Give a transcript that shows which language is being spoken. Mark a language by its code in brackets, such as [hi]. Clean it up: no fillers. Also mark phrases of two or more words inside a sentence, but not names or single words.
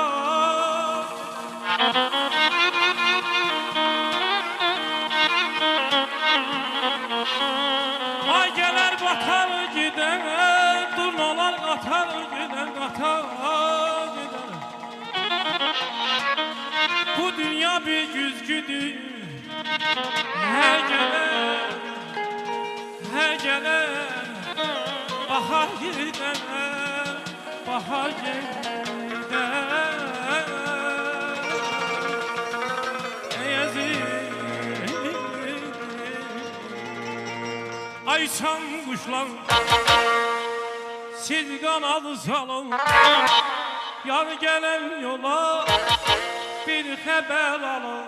[az] Ay gələr batar gedən, durnalar qatar gedən qatar. Bu dünya bir güzgüdür, hər gələr bahar gider, bahar gider. [tr] Ay çam kuşlar, siz kanadı salın, yar gelen yola bir haber alın.